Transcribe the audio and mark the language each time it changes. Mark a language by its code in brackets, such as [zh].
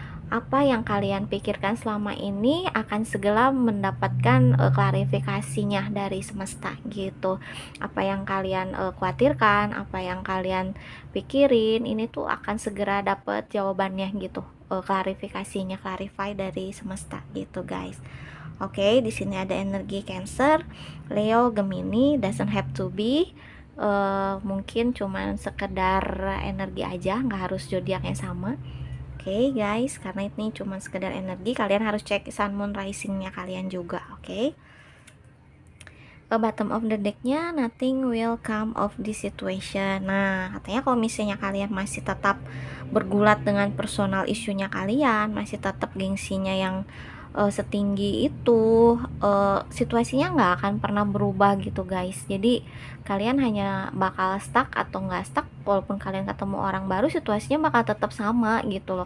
[id] apa yang kalian pikirkan selama ini akan segera mendapatkan klarifikasinya dari semesta gitu. Apa yang kalian khawatirkan, apa yang kalian pikirin, ini tuh akan segera dapat jawabannya gitu, klarifikasinya, clarify dari semesta gitu guys. Oke, di sini ada energi Cancer, Leo, Gemini, [en] doesn't have to be. [id] Mungkin cuman sekedar energi aja, nggak harus zodiaknya sama. Oke guys, karena ini cuma sekedar energi, kalian harus cek sun moon risingnya kalian juga. Oke. [en] Bottom of the decknya, nothing will come of this situation. [id] Nah, katanya kalau misalnya kalian masih tetap bergulat dengan personal isunya kalian, masih tetap gengsinya yang setinggi itu, situasinya nggak akan pernah berubah gitu guys. Jadi kalian hanya bakal stuck atau nggak stuck, walaupun kalian ketemu orang baru, situasinya bakal tetap sama gitu loh.